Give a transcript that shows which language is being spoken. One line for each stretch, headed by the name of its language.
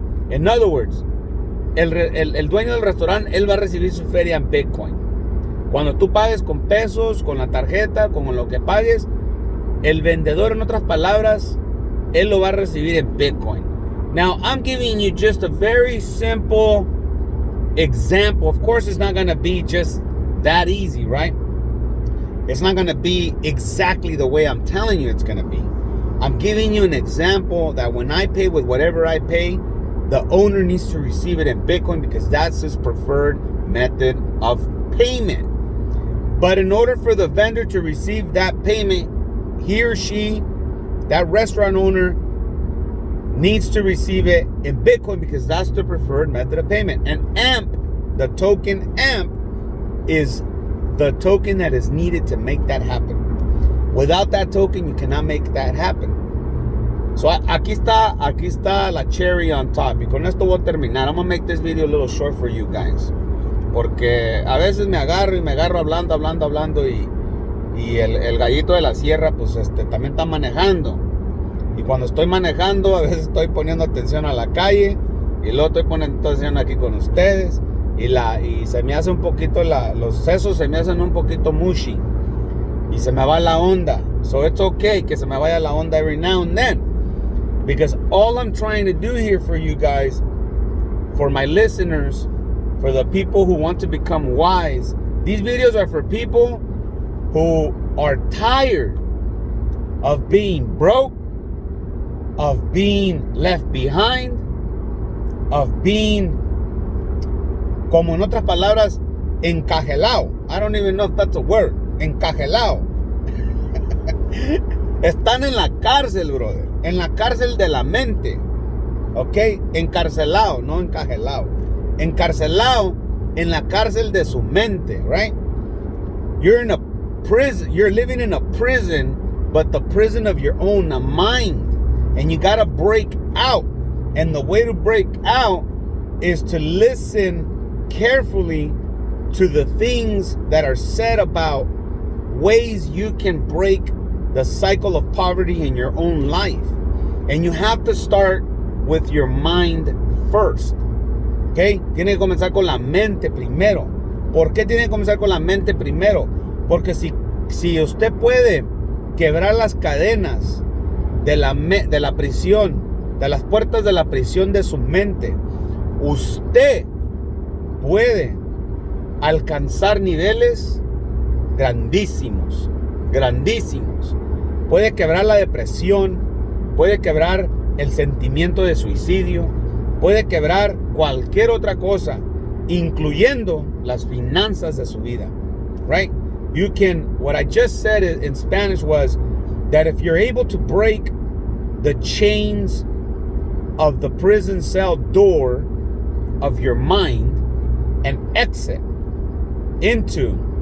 English: In other words,
Spanish: el dueño del restaurante, él va a recibir su feria en Bitcoin. Cuando tú pagues con pesos, con la tarjeta, con lo que pagues, el vendedor, en otras palabras, él lo va a recibir en Bitcoin.
English: Now, I'm giving you just a very simple example. Of course, it's not going to be just that easy, right? It's not going to be exactly the way I'm telling you it's going to be. I'm giving you an example that when I pay with whatever I pay, the owner needs to receive it in Bitcoin because that's his preferred method of payment. But in order for the vendor to receive that payment, he or she, that restaurant owner, needs to receive it in Bitcoin because that's the preferred method of payment. And AMP, the token AMP, is the token that is needed to make that happen. Without that token, you cannot make that happen.
Spanish: So aquí está la
English: cherry on top.
Spanish: Y con esto voy a terminar.
English: I'm going to make this video a little short for you guys.
Spanish: Porque a veces me agarro hablando y el gallito de la sierra pues también está manejando. Y cuando estoy manejando, a veces estoy poniendo atención a la calle y luego estoy poniendo atención aquí con ustedes. Y se me hace un poquito, los sesos se me hacen un poquito mushy. Y se me va la onda.
English: So it's okay
Spanish: que se me vaya la onda
English: every now and then. Because all I'm trying to do here for you guys, for my listeners, for the people who want to become wise, these videos are for people who are tired of being broke, of being left behind, of being,
Spanish: como en otras palabras, encajelado.
English: I don't even know if that's a word.
Spanish: Encajelado. Están en la cárcel, brother. En la cárcel de la mente. ¿Ok? Encarcelado, no encajelado. Encarcelado en la cárcel de su mente, right?
English: You're in a prison. You're living in a prison, but the prison of your own mind. And you gotta break out. And the way to break out is to listen carefully to the things that are said about ways you can break the cycle of poverty in your own life. And you have to start with your mind first.
Spanish: ¿Ok? Tiene que comenzar con la mente primero. ¿Por qué tiene que comenzar con la mente primero? Porque si usted puede quebrar las cadenas de la prisión, de las puertas de la prisión de su mente, usted puede alcanzar niveles grandísimos, grandísimos. Puede quebrar la depresión, puede quebrar el sentimiento de suicidio, puede quebrar cualquier otra cosa, incluyendo las finanzas de su vida, right?
English: You can, what I just said in Spanish was that if you're able to break the chains of the prison cell door of your mind and exit into